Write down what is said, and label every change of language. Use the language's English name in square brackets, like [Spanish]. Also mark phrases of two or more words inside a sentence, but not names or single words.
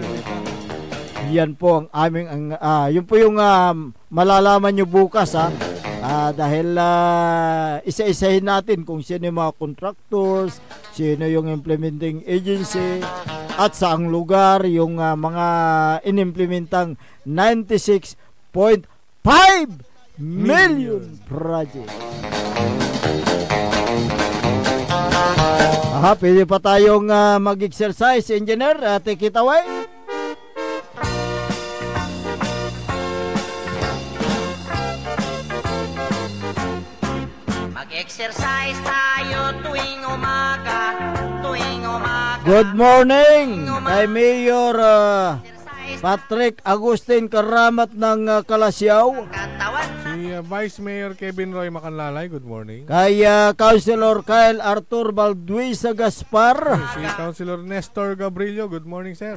[Filipino] Yan po ang aming yun po yung malalaman nyo bukas dahil isa-isahin natin kung sino yung mga contractors, sino yung implementing agency, at saang lugar yung mga inimplementang 96.5 million project. Pwede pa tayong mag-exercise, engineer. [English] Take it away. [Filipino] Mag-exercise tayo tuwing umaga. [English] Good morning [Filipino] kay Mayor Patrick Agustin Karamat ng Kalasyaw. Si Vice Mayor Kevin Roy Macanlalay, [English] good morning. [Filipino] Kay Councilor Kyle Arthur Balduisa Gaspar. Si Councilor Nestor Gabrillo, [English] good morning sir.